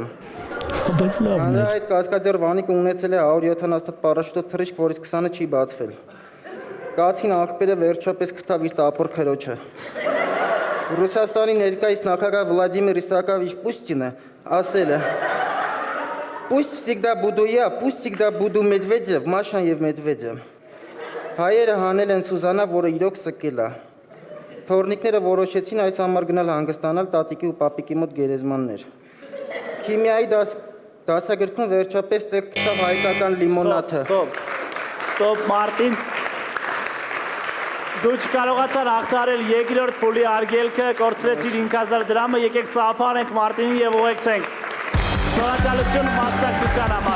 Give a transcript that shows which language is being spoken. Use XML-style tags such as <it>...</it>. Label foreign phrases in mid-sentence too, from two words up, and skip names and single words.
<hy>Բայց լավն է։ Հանրահայտ Կասկադյար Վանիկը ունեցել է 170 պարաշուտով թռիչք, որից 20-ը չի բացվել։ Կացին աղբերը վերջապես քթավ իր տապոր քրոջը։ Ռուսաստանի ներկայիս նախագահ Վլադիմիր Իսակովիչ Պուստինը ասել է.</hy> <ru>Пусть всегда буду я, пусть всегда буду Медведев,</ru> <hy>Машան եւ Մեդվեդը։ Հայերը հանել են Սուզանա, որը իրոք սկել է։ Թորնիկները որոշեցին այս համար գնալ հանգստանալ տատիկի ու պապիկի մոտ գերեզմաններ։ Քիմիայի դասագրքում վերջապես տեղ գտավ հայկական լիմոնադը։ Ստոպ Մարտին։ Դու չկարողացար հաղթարել երկրորդ փուլի արգելքը, կորցրեցիր 5000 դրամը, եկեք ծափարենք Մարտինին եւ ուղեկցենք։ Շնորհակալություն մասնակցության համար։</hy>